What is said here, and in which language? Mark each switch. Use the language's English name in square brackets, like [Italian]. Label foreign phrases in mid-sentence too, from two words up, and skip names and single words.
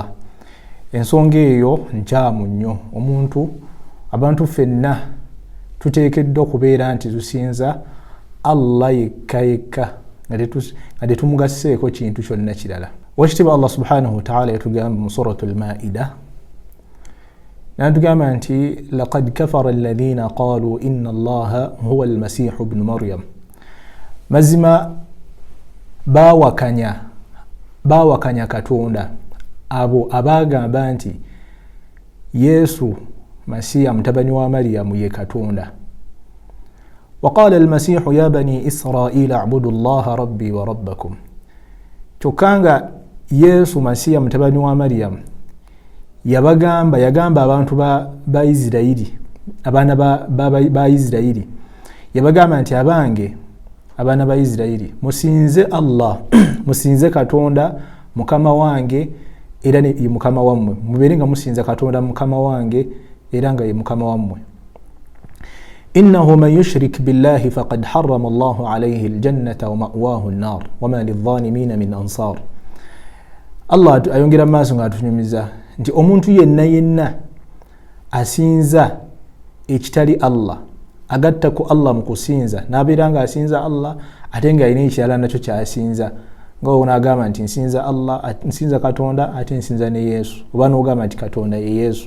[Ganda] Ensonga eyo nkyamu nnyo. Abantu ffenna tuteekeddwa okubeera nti tusinza Allah yekka yekka nga tetumugasseeko kintu kyonna kirala. Wakitiibwa [Arabic] الله سبحانه وتعالى [Ganda] yatugamba mu [Arabic] سورة المائدة [Ganda] n'atugamba nti [Arabic] لقد كفر الذين قالوا إن الله هو المسيح ابن مريم. [Ganda] Mazima baawakanya Katonda abo abagamba nti Yesu Masiya mutabani wa Maryam ye Katonda. [Arabic] وقال المسيح يا بني إسرائيل اعبدوا الله ربي وربكم. [Ganda] Kyokanga Yesu Masiya mutabani wa Maryam yagamba abantu ba Isirayiri, abaana ba Isirayiri, yabagamba nti abaana ba Isirayiri musinze Allah, musinze Katonda mukama wange era ye mukama wammwe, mubeere nga musinza Katonda mukama wange era nga ye mukama wammwe. [Arabic] إنه من يشرك بالله فقد حرم الله عليه الجنة ومأواه النار وما للظالمين من أنصار. [Ganda] Allah ayongera maaso ng'atunyumiza nti omuntu yenna asinza ekitali Allah, agatta ku Allah mu kusinza n'abeera nga asinza Allah ate nga alina ekirala nakyo ky'asinza, nga onaagamba nti nsinza Allah, nsinza Katonda ate nsinza ne Yesu, oba n'ogamba nti Katonda ye Yesu.